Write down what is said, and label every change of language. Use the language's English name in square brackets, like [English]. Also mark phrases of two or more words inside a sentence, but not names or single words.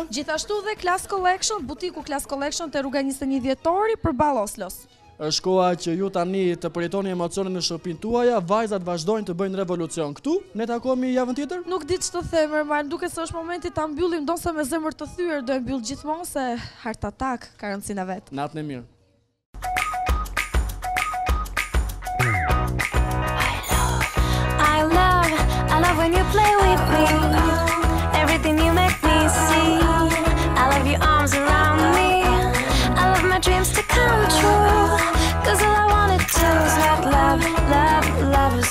[Albanian] Gjithashtu dhe Class Collection, butiku Class Collection te rruga 21 dhjetori për Ball Oslos. Është koha që ju tani të përjetoni emocionet në shtëpinë tuaja, vajzat vazhdojnë të bëjnë revolucion këtu. Ne takohemi javën tjetër? Nuk di ç'të them, Ermal, duket se është momenti ta mbyllim, ndonse me zemër të thyer do e mbyll gjithmonë se Heart Attack ka rëndësinë vet. Natën e mirë. [English] I love when you play with me. Everything you make me see. I love your arms around me. I love my dreams to come true. Cause all I wanted to is what love, lovers do.